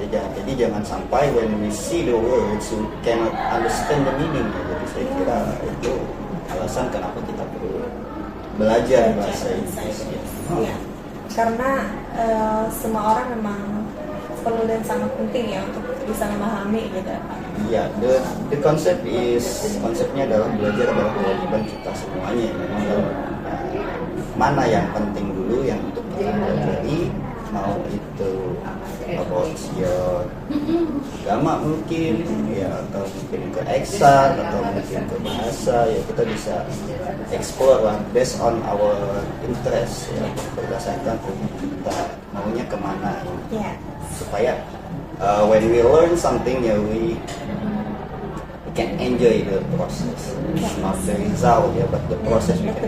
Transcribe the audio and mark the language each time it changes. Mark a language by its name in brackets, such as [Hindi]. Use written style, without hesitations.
[Indonesian] Jadi jangan sampai [English] when we see the words we cannot understand the meaning. [Indonesian] Jadi saya kira itu alasan kenapa kita perlu belajar bahasa Inggris. Ya, karena semua orang memang perlu dan sangat penting ya untuk bisa memahami gitu. Iya, the konsepnya adalah belajar adalah kewajiban kita semuanya. Memang mana yang penting dulu yang untuk kita pelajari, mau itu about your agama mungkin ya, atau mungkin ke eksak atau mungkin ke bahasa ya, kita bisa explore lah [English] based on our interest [Indonesian] ya, berdasarkan kita maunya kemana ya. Supaya [English] when we learn something ya, we can enjoy the process. It's not the result ya, but the process.